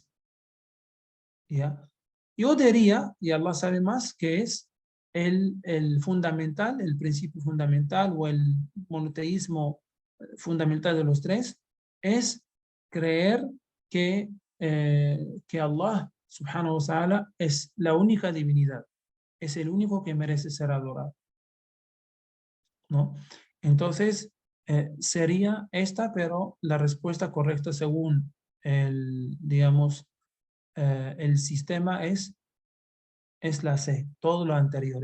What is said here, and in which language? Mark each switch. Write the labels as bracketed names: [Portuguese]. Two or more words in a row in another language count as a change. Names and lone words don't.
[Spanish] ¿Ya? Yo diría, y Allah sabe más, que es el fundamental, el principio fundamental o el monoteísmo fundamental de los tres, es creer que Allah [Arabic] سبحانه وتعالى [Spanish] es la única divinidad, es el único que merece ser adorado, ¿no? Entonces, sería esta, pero la respuesta correcta según digamos, el sistema es la C, todo lo anterior.